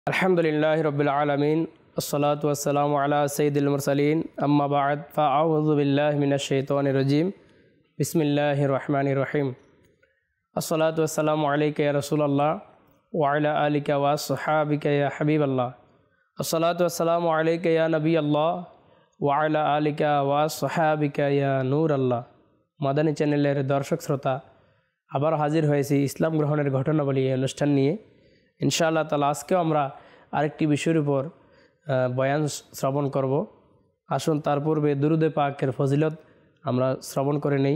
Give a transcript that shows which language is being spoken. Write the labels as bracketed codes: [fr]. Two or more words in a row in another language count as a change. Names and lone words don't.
[ar] الحمد لله رب العالمين والصلاة والسلام على سيد المرسلين أما بعد فأعوذ بالله من الشيطان الرجيم بسم الله الرحمن الرحيم الصلاة والسلام عليك يا رسول الله وعلى آلك وأصحابك يا حبيب الله الصلاة والسلام عليك يا نبي الله وعلى آلك وأصحابك يا نور الله. [bn] মাদানী চ্যানেলের দর্শক শ্রোতা, আবার হাজির হয়েছি ইসলাম গ্রহণের ঘটনাবলী এই অনুষ্ঠান নিয়ে। [ar] إن شاء الله تعالى [bn] আজকেও আমরা আরেকটি বিষয়ের উপর বয়ান শ্রবণ করব। আসুন তার পূর্বে দুরুদে পাকের ফজিলত আমরা শ্রবণ করে নেই।